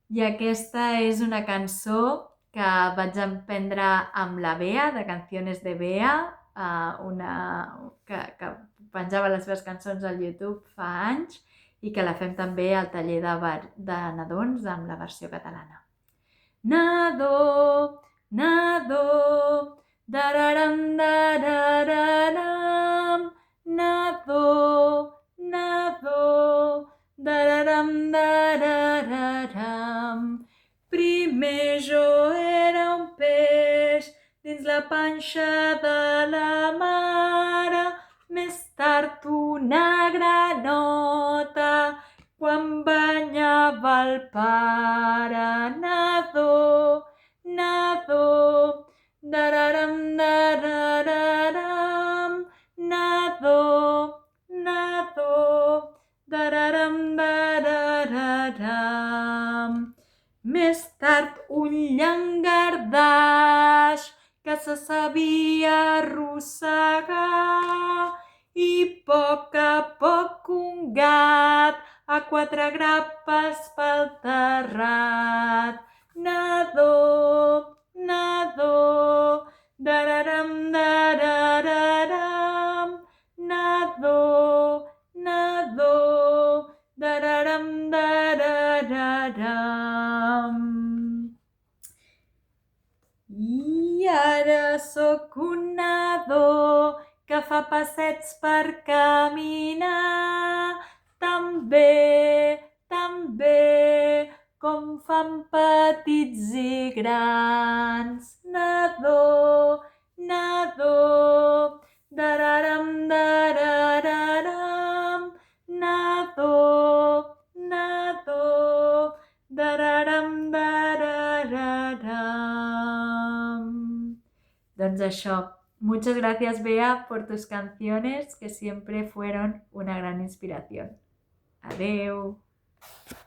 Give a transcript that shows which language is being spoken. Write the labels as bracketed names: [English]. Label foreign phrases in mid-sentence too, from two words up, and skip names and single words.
[Catalan] I aquesta és una cançó que vaig aprendre amb la Bea, de Canciones de Bea, que penjava les seves cançons al YouTube fa anys i que la fem també al taller de nadons amb la versió catalana. Nado, nado, dararam, darararam, nado, nado, dararam, darararam. Primer jo era un peix dins la panxa de la mare, més tard una granota quan banyava el pare. Nado, nado, dararam, darararam, nado, nado, dararam, darararam. Més tard un llangardaix que se sabia arrossegar i a poc un gat a quatre grapes pel terrat. Nado, nado, dararam, darararam, nado, nado, dararam, darararam. I ara sóc un nadó que fa passets per caminar, tan bé com fan petits i grans. Nadó, nadó, dararam, darararam, nadó, nadó, dararam, darararam. Doncs això. [Spanish] Muchas gracias, Bea, por tus canciones que siempre fueron una gran inspiración. [Catalan] Adeu.